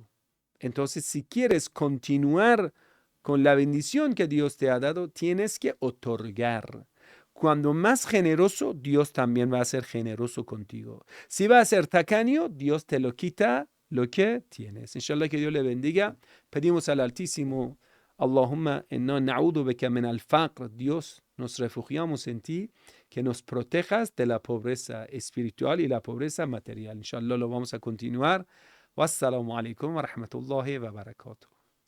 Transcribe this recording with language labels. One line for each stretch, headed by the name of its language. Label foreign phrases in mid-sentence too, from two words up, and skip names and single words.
Spanish: Entonces, si quieres continuar con la bendición que Dios te ha dado, tienes que otorgar. Cuando más generoso, Dios también va a ser generoso contigo. Si va a ser tacaño, Dios te lo quita lo que tienes. Inshallah, que Dios le bendiga. Pedimos al Altísimo,
Arabic: اللهم إنا نعوذ بك من الفقر.
Spanish: Dios, nos refugiamos en ti, que nos protejas de la pobreza espiritual y la pobreza material. Inshallah, lo vamos a continuar.
Arabic: والسلام عليكم ورحمة الله وبركاته.